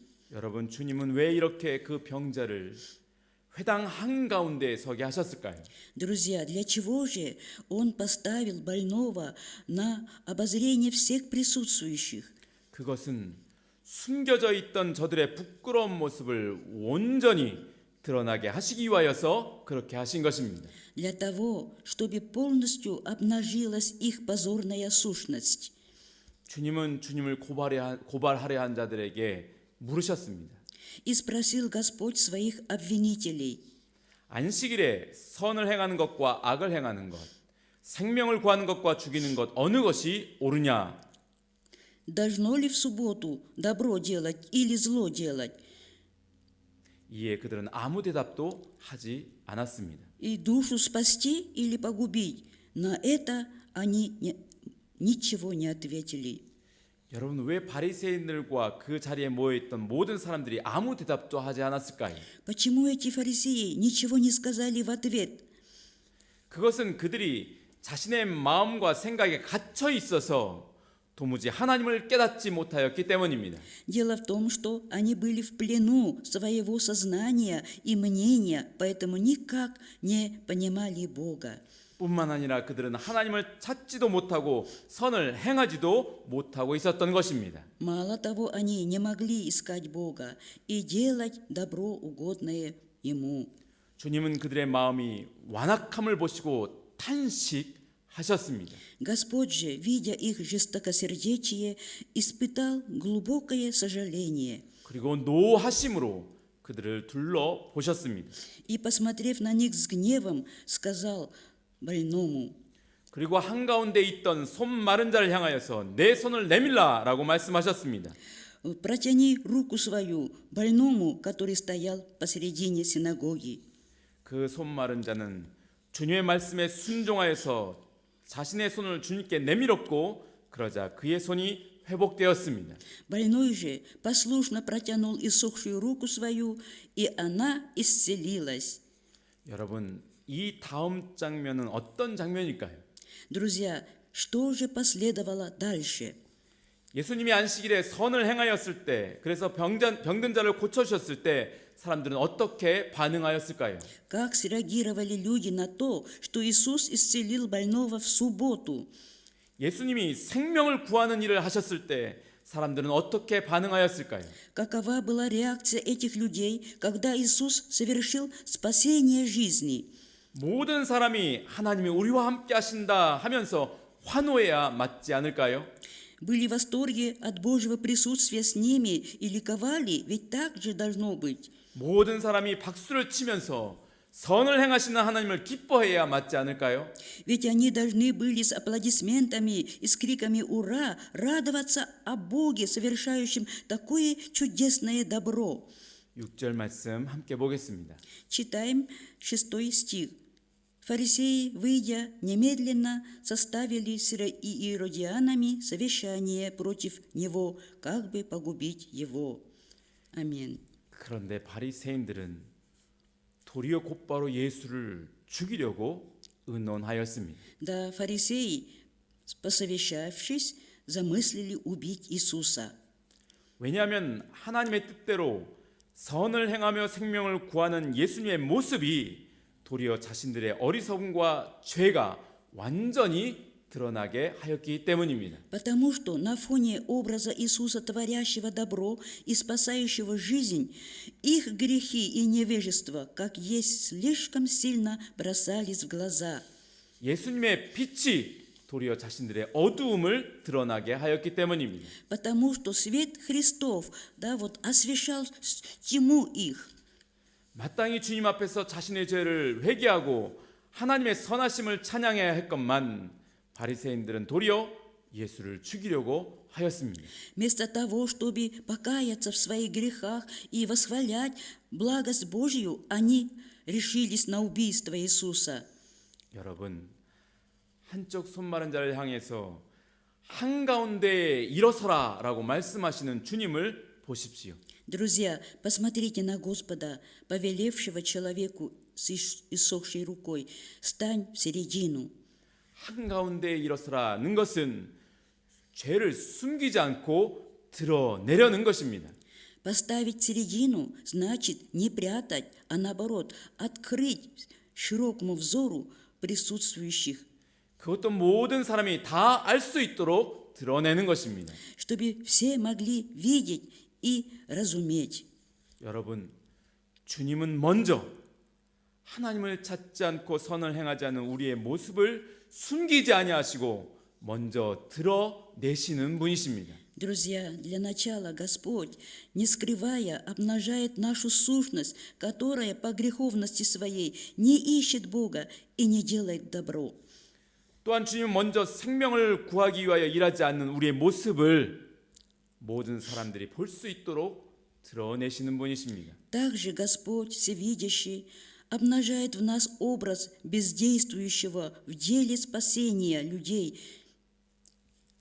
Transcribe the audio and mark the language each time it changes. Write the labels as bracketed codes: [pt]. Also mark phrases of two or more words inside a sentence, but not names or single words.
[ko] 여러분, 주님은 왜 이렇게 그 병자를 회당 한 가운데에 서게 하셨을까요? [ru] Друзья, для чего же Он поставил больного на обозрение всех присутствующих? [ko] 그것은 숨겨져 있던 저들의 부끄러운 모습을 온전히 드러나게 하시기 위하여서 그렇게 하신 것입니다. [ru] Для того, чтобы полностью обнажилась их позорная сущность. [ko] 주님은 주님을 고발하려 한 자들에게 물으셨습니다. [ru] И спросил Господь своих обвинителей: [ko] 안식일에 선을 행하는 것과 악을 행하는 것, 생명을 구하는 것과 죽이는 것 어느 것이 옳으냐? [ru] Должно ли в субботу добро делать или зло делать? [ko] 이에 그들은 아무 대답도 하지 않았습니다. [ru] И душу спасти или погубить? На это они ничего не ответили. [ko] 여러분, 왜 바리새인들과 그 자리에 모여 있던 모든 사람들이 아무 대답도 하지 않았을까요? [ru] Почему эти фарисеи ничего не сказали в ответ? [ko] 그것은 그들이 자신의 마음과 생각에 갇혀 있어서 도무지 하나님을 깨닫지 못하였기 때문입니다. [ru] Дело в том, что они были в плену своего сознания и мнения, поэтому никак не понимали Бога. [ko] 뿐만 아니라 그들은 하나님을 찾지도 못하고 선을 행하지도 못하고 있었던 것입니다. [ru] Мало того, они не могли искать Бога и делать добро, угодное Ему. [ko] 주님은 그들의 마음이 완악함을 보시고 탄식하셨습니다. [ru] Господь же, видя их жестокосердечие, испытал глубокое сожаление [ko] 그리고 노하심으로 그들을 둘러 보셨습니다. [ru] и, посмотрев на них с гневом, сказал больному: [ko] 그리고 한가운데 있던 손 마른 자를 향하여서 내 손을 내밀라라고 말씀하셨습니다. [ru] «Протяни руку свою больному, который стоял посередине синагоги». [ko] 그 손 마른 자는 주님의 말씀에 순종하여서 자신의 손을 주님께 내밀었고 그러자 그의 손이 회복되었습니다. [ru] Больной же послушно протянул иссохшую руку свою, и она исцелилась. [ko] 여러분, 이 다음 장면은 어떤 장면일까요? [ru] Друзья, что же последовало дальше? [ko] 예수님이 안식일에 선을 행하였을 때, 그래서 병든 자를 고쳐주셨을 때 사람들은 어떻게 반응하였을까요? [ru] Как среагировали люди на то, что Иисус исцелил больного в субботу? [ko] 예수님이 생명을 구하는 일을 하셨을 때 사람들은 어떻게 반응하였을까요? [ru] Какова была реакция этих людей, когда Иисус совершил спасение жизни? [ko] 모든 사람이 하나님이 우리와 함께 하신다 하면서 환호해야 맞지 않을까요? [ru] Были в восторге от Божьего присутствия с ними и ликовали, ведь так же должно быть. [ko] 모든 사람이 박수를 치면서 선을 행하시는 하나님을 기뻐해야 맞지 않을까요? [ru] Ведь они должны были с аплодисментами и с криками «Ура!» радоваться о Боге, совершающем такое чудесное добро. [ko] 6절 말씀 함께 보겠습니다. [ru] Читаем 6 стих. Фарисеи, выйдя, немедленно составили с иродианами совещание против него, как бы погубить его. Аминь. [ko] 그런데 바리새인들은 도리어 곧바로 예수를 죽이려고 의논하였습니다. [ru] Да, фарисеи, посовещавшись, замыслили убить Иисуса. [ko] 왜냐하면 하나님의 뜻대로 선을 행하며 생명을 구하는 예수님의 모습이 도리어 자신들의 어리석음과 죄가 완전히 드러나게 하였기 때문입니다. [ru] Потому что на фоне образа Иисуса, творящего добро и спасающего жизнь, их грехи и невежество, как есть, слишком сильно бросались в глаза. [ko] 예수님의 빛이 도리어 자신들의 어두움을 드러나게 하였기 때문입니다. [ru] Потому что свет Христов, да, вот освещал тьму их. [ko] 마땅히 주님 앞에서 자신의 죄를 회개하고 하나님의 선하심을 찬양해야 했건만 바리새인들은 도리어 예수를 죽이려고 하였습니다. [ru] Вместо того, чтобы покаяться в своих грехах и восхвалять благость Божью, они решились на убийство Иисуса. [ko] 여러분, 한쪽 손 마른 자를 향해서 한가운데에 일어서라라고 말씀하시는 주님을 보십시오. [ru] Друзья, посмотрите на Господа, повелевшего человеку с иссохшей рукой: «Стань в середину». [ko] 한가운데에 일어서라는 것은 죄를 숨기지 않고 드러내려는 것입니다. [ru] Поставить в середину значит не прятать, а наоборот, открыть широкому взору присутствующих, [ko] 그것도 모든 사람이 다 알 수 있도록 드러내는 것입니다. [ru] чтобы все могли видеть и разуметь. [ko] 여러분, 주님은 먼저 하나님을 찾지 않고 선을 행하지 않는 우리의 모습을 숨기지 아니하시고 먼저 드러내시는 분이십니다. [ru] Друзья, для начала Господь, не скрывая, обнажает нашу сущность, которая по греховности своей не ищет Бога и не делает добро. [ko] 또한 주님은 먼저 생명을 구하기 위하여 일하지 않는 우리의 모습을 모든 사람들이 볼 수 있도록 드러내시는 분이십니다. [ru] Также Господь, всевидящий, обнажает в нас образ бездействующего в деле спасения людей